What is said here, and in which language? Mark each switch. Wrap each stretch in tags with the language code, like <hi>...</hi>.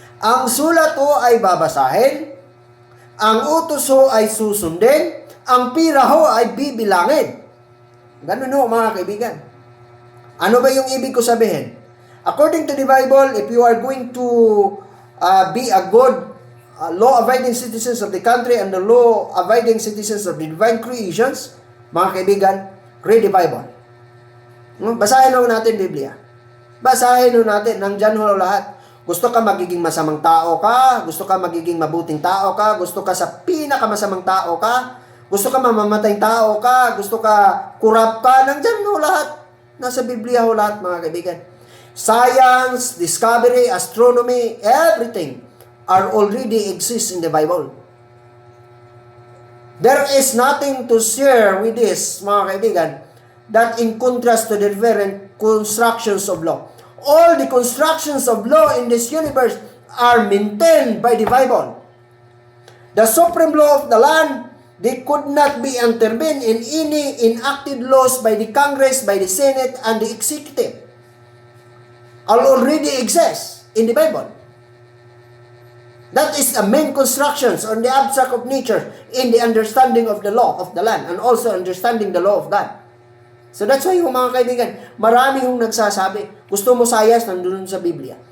<tl>Ang sulat ho ay babasahin, ang utos ho ay susundin, ang pira ho ay bibilangin. Ganun ho, mga kaibigan. Ano ba yung ibig ko sabihin?</tl> <en>According to the Bible, if you are going to be a good law-abiding citizens of the country and the law-abiding citizens of the divine creations,</en> <tl>mga kaibigan,</tl> <en>read the Bible.</en> <tl>Basahin ho natin Biblia. Basahin ho natin, nandyan ho lahat. Gusto ka magiging masamang tao ka, gusto ka magiging mabuting tao ka, gusto ka sa pinakamasamang tao ka, gusto ka mamamatay tao ka, gusto ka kurap ka, nandyan ho lahat. Nasa Biblia ho lahat, mga kaibigan.</tl> <en>Science, discovery, astronomy, everything are already exist in the Bible. There is nothing to share with this,</en> <tl>mga kaibigan,</tl> <en>that in contrast to the different constructions of law. All the constructions of law in this universe are maintained by the Bible. The supreme law of the land, they could not be intervened in any enacted laws by the Congress, by the Senate, and the Executive. All already exist in the Bible. That is the main constructions on the abstract of nature in the understanding of the law of the land and also understanding the law of God. So that's why</en> <tl>yung mga kaibigan, marami yung nagsasabi, gusto mo science, nandun sa Biblia.</tl>